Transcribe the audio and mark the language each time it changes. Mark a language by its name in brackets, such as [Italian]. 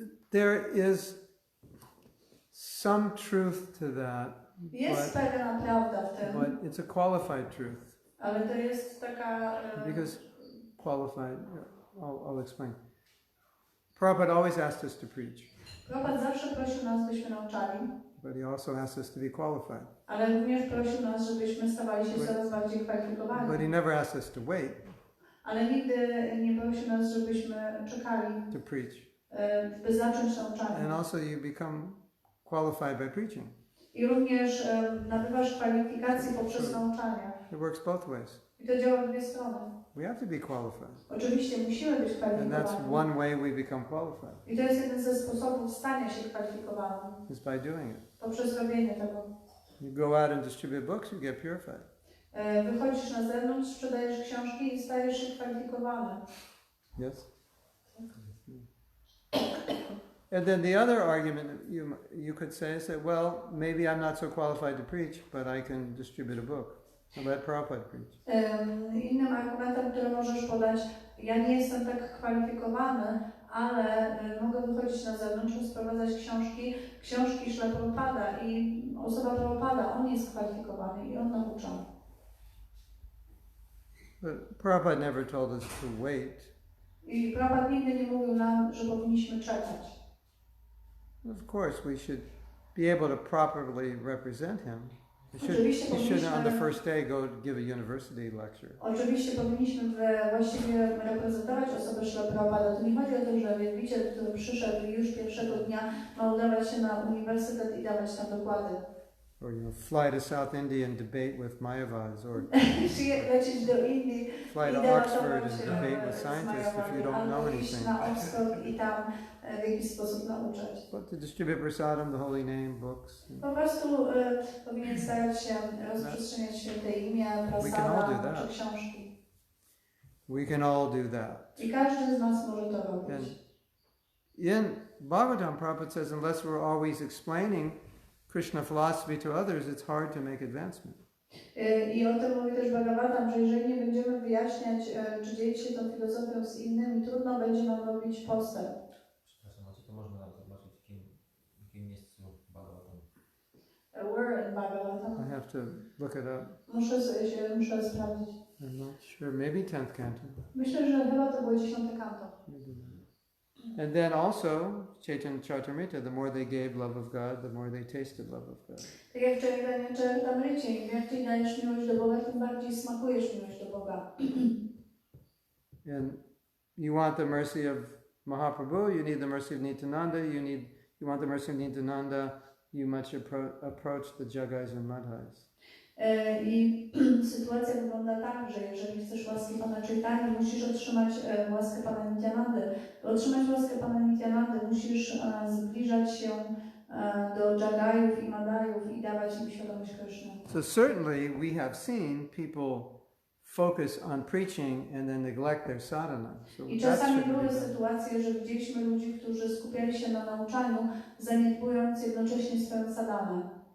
[English] There is some truth to that, [Polish] Jest pewna prawda w tym, [English] but it's a qualified truth. [Polish] ale to jest taka... [English] Because qualified, I'll explain. Prabhupada always asked us to preach. [Polish] Prabhupada zawsze prosił nas, byśmy nauczali, [English] but he also asked us to be qualified. [Polish] ale również prosił nas, żebyśmy stawali się coraz bardziej kwalifikowani. [English] But he never asked us to wait [Polish] Ale nigdy nie prosił nas, żebyśmy czekali, [English] to preach. [Polish] by zacząć nauczanie. [English] And also you become qualified by preaching. [Polish] I również nabywasz kwalifikacje poprzez nauczanie. [English] It works both ways. [Polish] I to działa w dwie strony. [English] We have to be qualified. [Polish] Oczywiście musimy być [English] And [Polish] kwalifikowani. [English] that's one way we become qualified, [Polish] I to jest jeden ze sposobów stania się kwalifikowanym. [English] is by doing it. [Polish] Poprzez robienie tego. [English] You go out and distribute books, you get purified. [Polish] Wychodzisz na zewnątrz, sprzedajesz książki i stajesz się kwalifikowany. [English] Yes? And then the other argument you could say is that, well, maybe I'm not so qualified to preach, but I can distribute a book. So let Prabhupada preach. [Polish] Innym argumentem, który możesz podać, ja nie jestem tak kwalifikowany, ale mogę wychodzić na zewnątrz, sprowadzać książki Śrila Prabhupada i osoba Prabhupada, on jest kwalifikowany i on naucza. [English] But Prabhupada never told us to wait. [Polish] I Prabhupada nigdy nie mówił nam, że powinniśmy czekać. [English] Of course, we should be able to properly represent him. He shouldn't on the first day go give a university lecture. [Polish] Oczywiście powinniśmy właściwie reprezentować osobę Śrila Prabhupada. To nie chodzi o to, że wielbiciel, który przyszedł już pierwszego dnia, ma udawać się na uniwersytet i dawać tam dokłady. [English] Or fly to South India and debate with Mayavads, or [Polish] lecieć do Indii [English] fly to Oxford and debate with scientists if you don't know anything. [Polish] na Oxford i tam w jakiś sposób nauczać. [English] But to distribute prasadam, the holy name, books. [Polish] Po prostu powinien starać się rozprzestrzeniać święte imię, prasada, czy książki. [English] We can all do that. [Polish] I każdy z nas może to robić. [English] And in Bhagavatam, Prabhupada says, unless we're always explaining Krishna philosophy to others, it's hard to make advancement. [Polish] I o tym mówi też Bhagavatam, że jeżeli nie będziemy wyjaśniać, czy dzielić się tą filozofią z innymi, trudno będzie nam robić postęp. Przepraszam, a czy to można zobaczyć w jakim miejscu Bhagavatam? [English] Where in Bhagavatam? I have to look it up. [Polish] Muszę sprawdzić. [English] I'm not sure. Maybe 10th canto. [Polish] Myślę, że chyba to było 10. kanto. [English] And then also, Chaitanya Charitamrita, the more they gave love of God, the more they tasted love of God. [Polish] Tak jak w Chaitanya Charitamricie, im więcej dajesz miłość do Boga, tym bardziej smakujesz miłość do Boga. And you want the mercy of Mahaprabhu, you need the mercy of Nityananda, you want the mercy of Nityananda, you must approach the Jagais and Madhais. I sytuacja wygląda tak, że jeżeli chcesz łaski Pana Chaitanya, musisz otrzymać łaskę Pana Nityanandy. By otrzymać łaskę Pana Nityanandy, musisz zbliżać się do Jagajów i Madajów i dawać im świadomość Kryszny. [English] So certainly we have seen people focus on preaching and then neglect their sadhana. So [Polish] I [English] that [Polish] czasami [English] shouldn't be [Polish] były [English] done. [Polish] sytuacje, że widzieliśmy ludzi, którzy skupiali się na nauczaniu, zaniedbując jednocześnie swoją sadhanę.